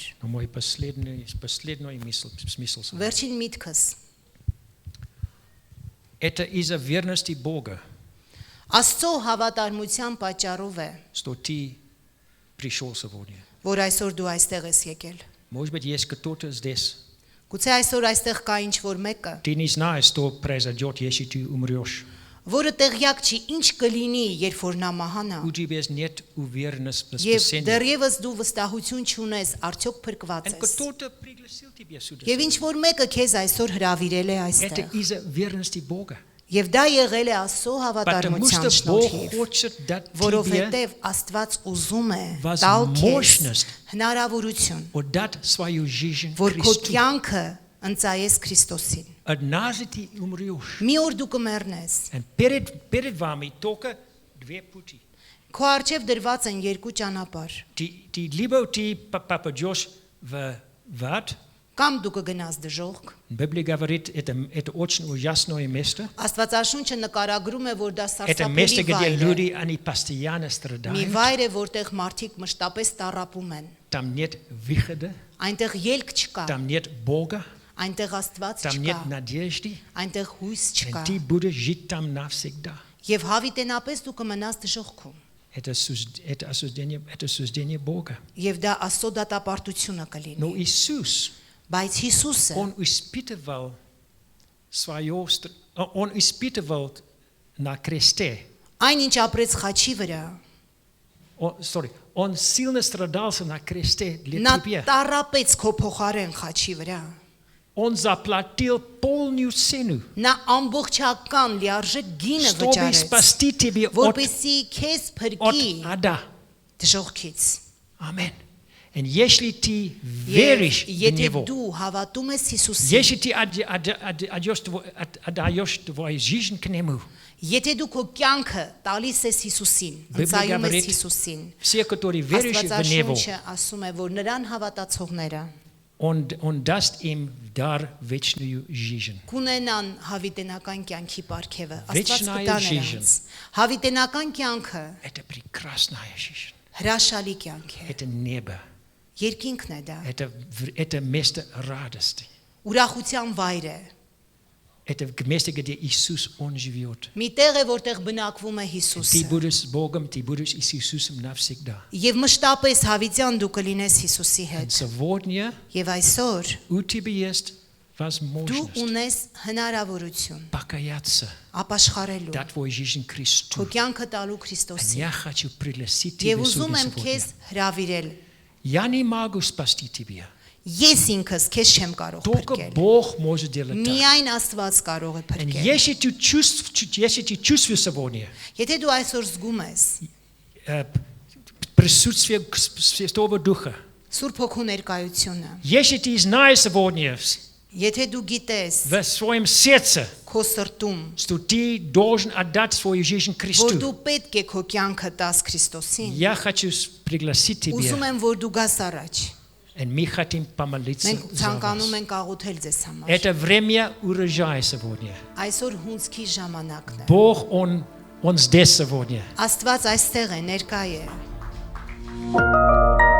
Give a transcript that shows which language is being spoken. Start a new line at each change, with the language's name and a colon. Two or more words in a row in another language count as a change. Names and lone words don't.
Russian: Но мой последний смысл.
Armenian: Վերջին միտքս
Russian: Это из-за верности Бога,
Armenian: Աստծո հավատարմության պատճառով է,
Russian: что ты пришел сегодня.
Armenian: որ այսօր դու այստեղ ես եկել։
Russian: Может быть, есть кто-то здесь.
Armenian: Գուցե այսօր այստեղ կա ինչ-որ մեկը,
Russian: Ты не знаешь, что произойдет, если ты умрешь.
Armenian: որը տեղյակ չի ինչ կլինի, երբ որ նա մահանա։
Russian: У тебя нет уверенности в
Armenian: Եվ
Russian: спасении.
Armenian: դեռևս դու վստահություն չունես, արդյոք փրկված
Russian: И
Armenian: ես։
Russian: кто-то пригласил тебя сюда.
Armenian: Եվ ինչ որ мեկը քեզ այսօր հրավիրել է
Russian: Это
Armenian: այստեղ։
Russian: из-за верности Бога.
Armenian: Եվ դա եղել է Աստծո
Russian: Потому
Armenian: հավատարմության
Russian: что Бог
Armenian: շնորհիվ,
Russian: хочет дать тебе
Armenian: որովհետև Աստված ուզում է տալ քեզ
Russian: возможность
Armenian: հնարավորություն,
Russian: отдать свою жизнь
Armenian: որ քո
Russian: Христу.
Armenian: կյանքը ընծայես Քրիստոսին։
Russian: Однажды ты умрешь.
Armenian: Մի օր դու կմեռնես։
Russian: И перед вами только две пути.
Armenian: Քո առջև դրված են երկու ճանապարհ։
Russian: Либо ты попадешь в ад.
Armenian: Կամ դու կգնաս դժոխք։
Russian: Библия говорит, это очень ужасное место.
Armenian: Աստվածաշունչը нկարագրում է, որ դա
Russian: Это место,
Armenian: սարսափելի
Russian: где
Armenian: վայր է։
Russian: люди, они постоянно
Armenian: Մի
Russian: страдают.
Armenian: վայր է, որտեղ մարդիկ մշտապես տառապում են։
Russian: Там нет выхода,
Armenian: Այնտեղ ելք չկա,
Russian: там нет Бога,
Armenian: այնտեղ Աստված
Russian: там нет
Armenian: չկա,
Russian: надежды.
Armenian: այնտեղ հույս
Russian: И
Armenian: չկա։
Russian: ты будешь жить там навсегда.
Armenian: Եվ հավիտենապես դու կմնաս դժոխքում։
Russian: Это осуждение Бога.
Armenian: Եվ դա Աստծո դատապարտությունը կլինի։
Russian: Но Иисус,
Armenian: Բայց Հիսուսը
Russian: Он испытывал на кресте.
Armenian: այն ինչ ապրեց խաչի վրա,
Russian: Он сильно страдался на кресте для
Armenian: նա
Russian: тебя.
Armenian: տառապեց քո փոխարեն խաչի վրա։
Russian: Он заплатил полную цену,
Armenian: Նա ամբողջական լիարժեք գինը
Russian: чтобы
Armenian: վճարեց,
Russian: спасти тебя от
Armenian: որպեսզի քեզ փրկի
Russian: ада.
Armenian: դժողքից։
Russian: Amen. И если ты веришь в
Armenian: Եթե
Russian: Него,
Armenian: դու հավատում ես Հիսուսին,
Russian: если ты отдаешь твою жизнь к Нему,
Armenian: եթե դու քո կյանքը տալիս ես Հիսուսին, ընծայում ես Հիսուսին,
Russian: все, которые верующие в Него,
Armenian: Աստվածաշունչը ասում է, որ նրան հավատացողները
Russian: он даст им дар вечную жизнь.
Armenian: կունենան հավիտենական կյանքի պարգևը, Աստված
Russian: Вечная
Armenian: կտա
Russian: жизнь.
Armenian: նրանց։ Հավիտենական կյանքը
Russian: Это прекрасная жизнь.
Armenian: հրաշալի կյանք է,
Russian: Это небо.
Armenian: երկինքն է դա,
Russian: Это место радости.
Armenian: ուրախության վայր է,
Russian: Это место, где Иисус, Он живет.
Armenian: մի տեղ է, որտեղ բնակվում է
Russian: Ты
Armenian: Հիսուսը։
Russian: будешь с Богом, ты будешь с Иисусом навсегда.
Armenian: Եվ մշտապես հավիտյան դու կլինես Հիսուսի
Russian: И
Armenian: հետ։
Russian: сегодня
Armenian: Եվ այսօր
Russian: у тебя есть
Armenian: դու
Russian: возможность
Armenian: ունես հնարավորություն
Russian: покаяться,
Armenian: ապաշխարելու,
Russian: дать твою жизнь
Armenian: քո
Russian: Христу.
Armenian: կյանքը տալու
Russian: И
Armenian: Քրիստոսին։
Russian: я хочу пригласить
Armenian: Եվ
Russian: тебя
Armenian: ուզում
Russian: сюда
Armenian: եմ քեզ
Russian: сегодня.
Armenian: հրավիրել։
Russian: Я не могу спасти тебя.
Armenian: Ես ինքս քեզ չեմ կարող
Russian: Только
Armenian: փրկել։
Russian: Бог может делать так.
Armenian: Միայն Աստված կարող է
Russian: И
Armenian: փրկել։
Russian: если ты чувствуешь сегодня
Armenian: Եթե դու այսօր զգում ես
Russian: присутствие Святого Духа,
Armenian: Սուրբ Հոգու ներկայությունը,
Russian: если ты знаешь сегодня
Armenian: եթե դու գիտես
Russian: в своем сердце,
Armenian: քո սրտում,
Russian: что ты должен отдать свою жизнь
Armenian: որ
Russian: Христу,
Armenian: դու պետք է քո кյանքը տաս Քրիստոսին,
Russian: я хочу пригласить тебя,
Armenian: ուզում եմ որ դու գաս առաջ։
Russian: и мы хотим помолиться
Armenian: Մենք
Russian: за
Armenian: ցանկանում
Russian: вас.
Armenian: ենք աղոթել ձեզ համար։
Russian: Это время урожая сегодня.
Armenian: Այսօր հունցքի ժամանակն է։
Russian: Бог, Он здесь сегодня.
Armenian: Աստված այստեղ է, ներկա է։